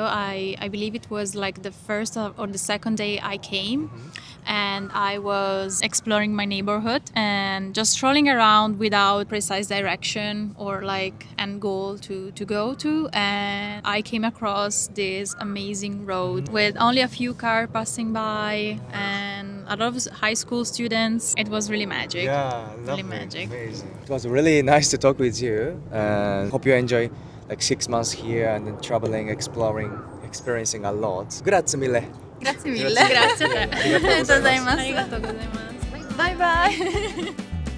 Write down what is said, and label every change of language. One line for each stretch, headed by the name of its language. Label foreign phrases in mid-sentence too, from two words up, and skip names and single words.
English: I believe it was like the first or the second day I came, and I was exploring my neighborhood and just strolling around without precise direction or like end goal to go to, and I came across this amazing road with only a few cars passing by and a lot of high school students. It was really magic. Yeah, Really lovely, magic. amazing. It was really nice to talk with you, and hope you enjoy like 6 months here and then traveling, exploring, experiencing a lot.
Italian: Grazie mille. Grazie mille. Grazie a te.
Japanese: ありがとうございます。ありがとうございます。バイバイ。